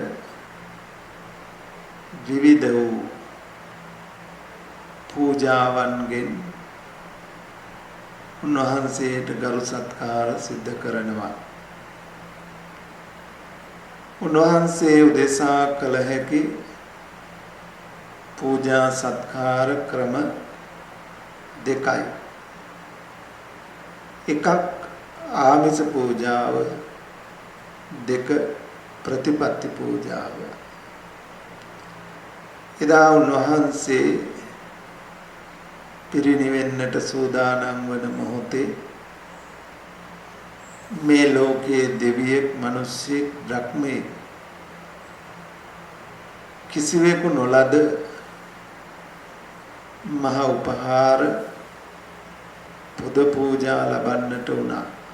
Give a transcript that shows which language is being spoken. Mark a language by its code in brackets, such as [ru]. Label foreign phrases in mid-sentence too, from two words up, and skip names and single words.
[si] විවිධ වූ පූජාවන්ගෙන් උන්වහන්සේට ගරු සත්කාර සිද්ධ කරනවා උන්වහන්සේ උදෙසා කළ හැකි පූජා සත්කාර ක්‍රම දෙකයි. එකක් ආමිස පූජාව, දෙක ප්‍රතිපත්ති පූජාව. එදා උන්වහන්සේ පිරිනිවෙන්නට සූදානම් වන මොහොතේ මේ ලෝකයේ දෙවියෙක් මිනිස්සෙක් බ්‍රහ්මයෙක් කිසිවෙකු නොලද මහ උපහාර පුද පූජා ලබන්නට වුණා.